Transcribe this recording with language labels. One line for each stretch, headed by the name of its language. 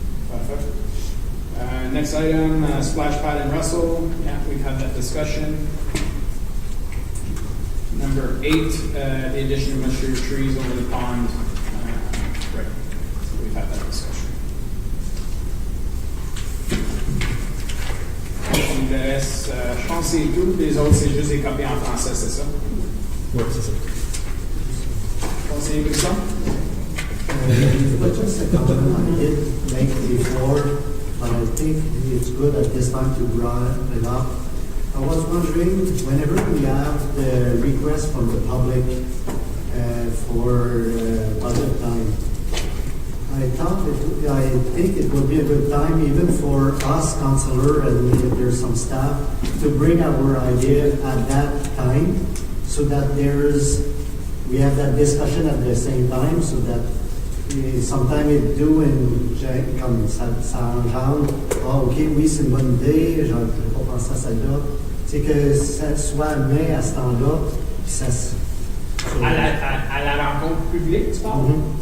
English: Perfect. Next item, splash pad in Russell. Yeah, we've had that discussion. Number 8, the addition of mature trees over the pond. Right, so we've had that discussion.
French: Il reste, je pense que c'est tout. Les autres, c'est juste des copies en français, c'est ça? Oui, c'est ça. Conseiller Grissom?
English: But just a comment I did make before, but I think it's good at this time to bring it up. I was wondering, whenever we have the request from the public for budget time, I think it would be a good time even for us, councillor, and if there's some staff, to bring our idea at that time, so that we have that discussion at the same time, so that sometimes it do
French: comme ça engendre, ok, oui, c'est une bonne idée, je n'ai pas pensé à celle-là. C'est que ça soit amené à ce temps-là, puis ça se... À la rencontre publique, tu parles?